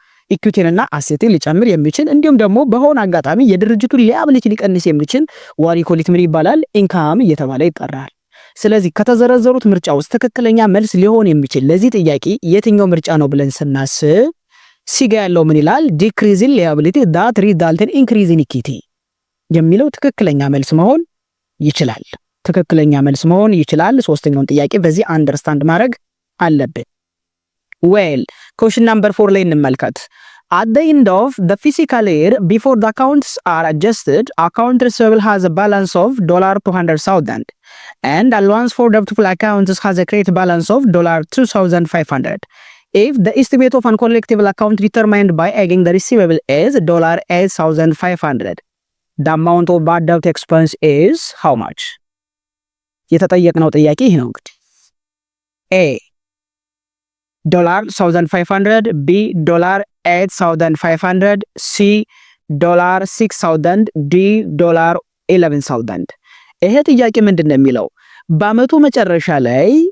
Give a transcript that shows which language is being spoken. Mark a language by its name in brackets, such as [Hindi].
[Amharic] ኢኩዊቲንና አሴትን ሊጨምር የሚችል እንዲሁም ደግሞ በሆነ አጋጣሚ የድርጅቱን ሊያቢሊቲ ሊቀንስ የሚችል ዋሪኮሊት ምን ይባላል? ኢንካም እየተባለ ይጠራል። ስለዚህ ከተዘረዘሩት ምርጫ ውስጥ ትክክለኛ መልስ ሊሆን የሚችል ለዚህ ጥያቄ የትኛው ምርጫ ነው ብለን ስናስብ ሲጋ ያለው ምን ይላል? [English] ዲክሪዝ ኢን ሊያቢሊቲ ዳት ሪዛልት ኢን ኢንክሪዝ ኢን ኢኩዊቲ [Amharic] የሚለው ትክክለኛ መልስ መሆን ይችላል። ትክክለኛ መልስ መሆን ይችላል። ሶስተኛውን ጥያቄ በዚህ አንደርስታንድ ማድረግ አለብን። ዌል [English] question number 4 [Amharic] ላይ እንመልከት። [English] At the end of the fiscal year, before the accounts are adjusted, account receivable has a balance of $200,000 and allowance for doubtful accounts has a credit balance of $2,500. if the estimate of uncollectible account determined by egging the receivable is $8,500, the amount of bad debt expense is how much? [Amharic] የተጠየቅነው ጥያቄ ይሄ ነው እንግዲህ A $1,500, B $8,500, C $6,000, D $11,000። ይሄ ጥያቄ ምንድን ነው የሚለው በአመቱ መጨረሻ ላይ